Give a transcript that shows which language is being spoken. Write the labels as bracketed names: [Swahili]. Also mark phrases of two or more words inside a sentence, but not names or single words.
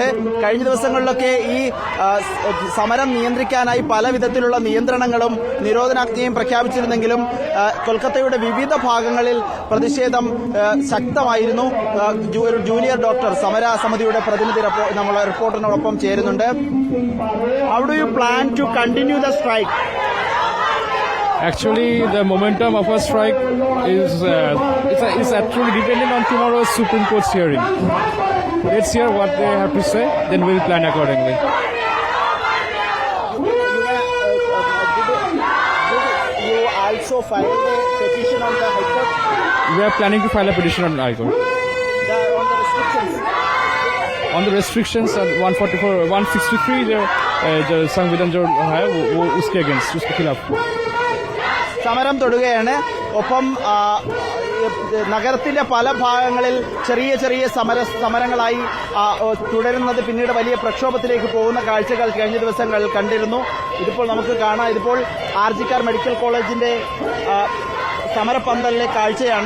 [Malayalam] കഴിഞ്ഞ ദിവസങ്ങളിലൊക്കെ ഈ സമരം നിയന്ത്രിക്കാനായി പല വിധത്തിലുള്ള നിയന്ത്രണങ്ങളും നിരോധനാജ്ഞയും പ്രഖ്യാപിച്ചിരുന്നെങ്കിലും കൊൽക്കത്തയുടെ വിവിധ ഭാഗങ്ങളിൽ പ്രതിഷേധം ശക്തമായിരുന്നു. ഒരു ജൂനിയർ ഡോക്ടർ സമരസമിതിയുടെ പ്രതിനിധി നമ്മളെ റിപ്പോർട്ടറിനോടൊപ്പം ചേരുന്നുണ്ട്. [English] How do you plan to continue the strike? Actually, the momentum of our strike is actually dependent on tomorrow's Supreme Court's hearing. Let's hear what they have to say, then we'll plan accordingly. Did you also file a petition on the High Court? We are planning to file a petition on the High Court. On the restrictions at 144, 163 [Hindi] जो संविधान जो है वो उसके अगेंस्ट, उसके खिलाफ [Malayalam] സമരം തുടരുകയാണ്. ഒപ്പം നഗരത്തിലെ പല ഭാഗങ്ങളിൽ ചെറിയ ചെറിയ സമരങ്ങളായി തുടരുന്നത് പിന്നീട് വലിയ പ്രക്ഷോഭത്തിലേക്ക് പോകുന്ന കാഴ്ചകൾ കഴിഞ്ഞ ദിവസങ്ങളിൽ കണ്ടിരുന്നു. ഇതിപ്പോൾ നമുക്ക് കാണാം. ഇതിപ്പോൾ RGKR മെഡിക്കൽ കോളേജിന്റെ സമരപന്തലിലെ കാഴ്ചയാണ്.